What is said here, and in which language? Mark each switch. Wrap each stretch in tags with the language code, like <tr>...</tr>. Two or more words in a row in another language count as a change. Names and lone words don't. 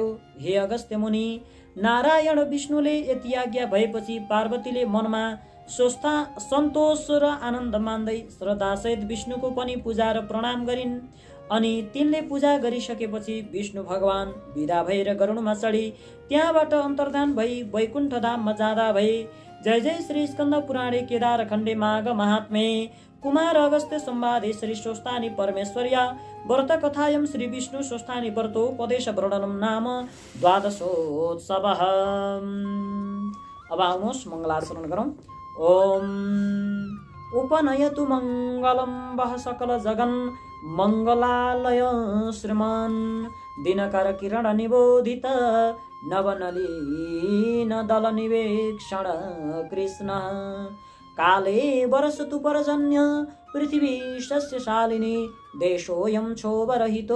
<ne>हे अगस्त्य मुनि, नारायण विष्णुले यति आज्ञा भएपछि पार्वतीले मनमा सन्तोष र आनन्द मान्दै श्रद्धासहित विष्णुको पनि पूजा र प्रणाम गरिन्। अनि तिनले पूजा गरिसकेपछि विष्णु भगवान विदा भएर गरुडमा चढी त्यहाँबाट अन्तर्धान भई वैकुण्ठ धाममा जाँदा भए।</ne> <sa>जय जय श्री स्कन्द पुराणे केदार खण्डे माघ महात्मे कुमार अगस्त्य संवादे श्री स्वस्थानी परमेश्वर्या व्रत कथायं श्री विष्णु स्वस्थानी व्रतोपदेश वर्णनम नाम द्वादशोत्सवः।</sa> <ne>अब आउनुहोस् मङ्गलाचरण गरौँ।</ne> <sa>ओम उपनयतु मङ्गलं वः सकल जगन् मङ्गलालय श्रीमान् दिनकर किरण निबोधित नवनलीन दल निवेक्षण कृष्ण काले वर्षतु पर्जन्य पृथिवी सस्यशालिनी देशोऽयं क्षोभरहितो</sa>